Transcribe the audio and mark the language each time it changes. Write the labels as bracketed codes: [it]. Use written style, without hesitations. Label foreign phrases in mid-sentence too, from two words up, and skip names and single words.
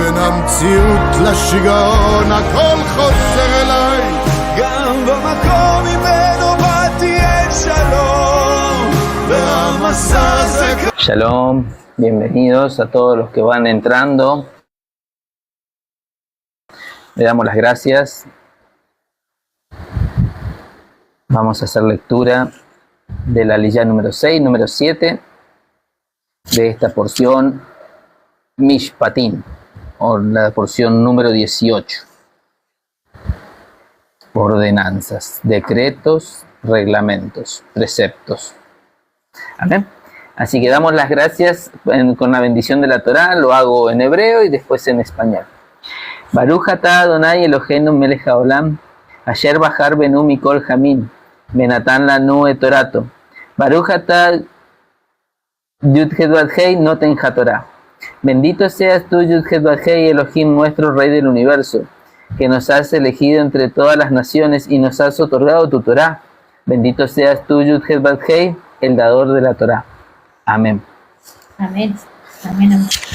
[he] המציאות לשיגעון, הכל חוזר אליי. גם במקום ממנו באתי אין שלום, והמסע זה... [es] Shalom, bienvenidos a todos los que van entrando. Le damos las gracias. Vamos a hacer lectura de la Aliyá número 6, número 7 de esta porción Mishpatim, o la porción número 18. Ordenanzas, decretos, reglamentos, preceptos. Amén. Así que damos las gracias con la bendición de la Torá. Lo hago en hebreo y después en español. [he] ברוך אתה אדוני אלוהינו מלך העולם, אשר בחר בנו מכל העמים, ונתן לנו את תורתו. ברוך אתה יוד-הא-ואו-הא נותן התורה. [es] Bendito seas tú, Yud-Het Vad-Hei, Elohim, nuestro Rey del Universo, que nos has elegido entre todas las naciones y nos has otorgado tu Torá. Bendito seas tú, Yud-Het Vad-Hei, el dador de la Torá. Amén. Amén. Amén, amén.